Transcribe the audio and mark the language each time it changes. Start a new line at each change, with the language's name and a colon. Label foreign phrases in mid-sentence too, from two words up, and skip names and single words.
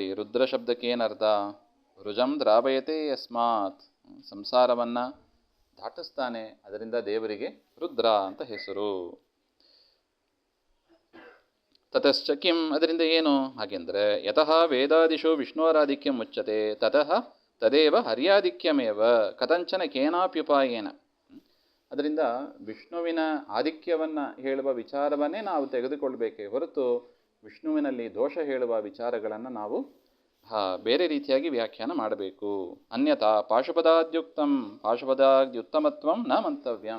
Kannada: ರುದ್ರ ಶಬ್ದಕ್ಕೆ ಏನರ್ಥ?
Sanskrit: ರುಜಂ ದ್ರಾವಯತೆ ಯಸ್ಮಾತ್,
Kannada: ಸಂಸಾರವನ್ನು ದಾಟಿಸ್ತಾನೆ, ಅದರಿಂದ ದೇವರಿಗೆ ರುದ್ರ ಅಂತ ಹೆಸರು.
Sanskrit: ತತಶ್ಚ ಕಿಂ,
Kannada: ಅದರಿಂದ ಏನು ಹಾಗೆಂದರೆ
Sanskrit: ಯತಃ ವೇದಾದಿಷು ವಿಷ್ಣುವರಾಧಿಕ್ಯ ಮುಚ್ಚತೆ ತತಃ ತದೇವ ಹರ್ಯಾಧಿಕ್ಯಮೇವ ಕಥಂಚನ ಕೇನಾಪ್ಯುಪಾಯೇನ.
Kannada: ಅದರಿಂದ ವಿಷ್ಣುವಿನ ಆಧಿಕ್ಯವನ್ನು ಹೇಳುವ ವಿಚಾರವನ್ನೇ ನಾವು ತೆಗೆದುಕೊಳ್ಬೇಕೇ ಹೊರತು ವಿಷ್ಣುವಿನಲ್ಲಿ ದೋಷ ಹೇಳುವ ವಿಚಾರಗಳನ್ನು ನಾವು ಬೇರೆ ರೀತಿಯಾಗಿ ವ್ಯಾಖ್ಯಾನ ಮಾಡಬೇಕು.
Sanskrit: ಅನ್ಯಥಾ ಪಾಶುಪದಾದ್ಯುಕ್ತಂ, ಪಾಶುಪದಾದ್ಯುತ್ತಮತ್ವಂ ನ ಮಂತವ್ಯಂ.